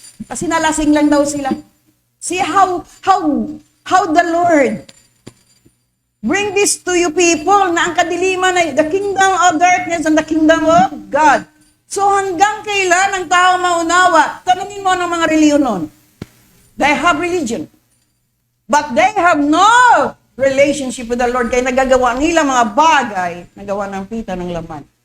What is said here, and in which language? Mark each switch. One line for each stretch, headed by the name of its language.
Filipino: Kasi nalasing lang daw sila.
English: See how the Lord bring this to you people
Filipino: na ang kadiliman ay
English: the kingdom of darkness and the kingdom of God.
Filipino: So hanggang kailan ang tao maunawa? Tanungin mo ng mga reliyon nun.
English: They have religion. But they have no relationship with the Lord.
Filipino: Kaya nagagawa nila mga bagay, nagawa ng pita ng laman.